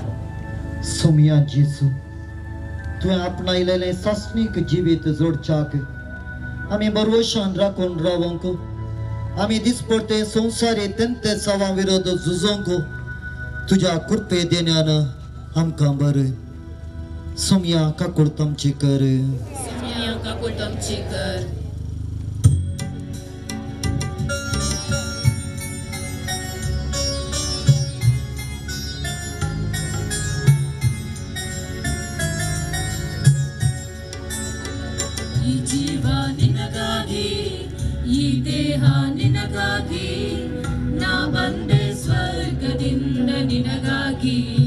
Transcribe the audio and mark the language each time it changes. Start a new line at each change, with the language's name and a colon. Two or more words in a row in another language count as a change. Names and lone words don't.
Konkani: सोम्या जेजू, तुवें आपणायलेलें सासणीक जिवीत जोडच्याक आमी बरवशान राखून रावंक, आमी दिसपडटे संवसारी तेंते सावा विरोध झुजोंक तुज्या कृपे देण्यान आमकां बर. सोम्या काकूळ तमची कर. सोम्या काकूळ तमची कर.
Kannada: ಈ ಜೀವ ನಿನಗಾಗಿ, ಈ ದೇಹ ನಿನಗಾಗಿ, ನಾ ಬಂದೆ ಸ್ವರ್ಗದಿಂದ ನಿನಗಾಗಿ.